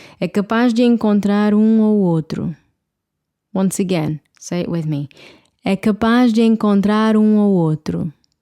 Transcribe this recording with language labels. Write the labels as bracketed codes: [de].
[pt] É capaz de encontrar um ou outro. [en] Once again, say it with me. [pt] É capaz de encontrar um ou outro.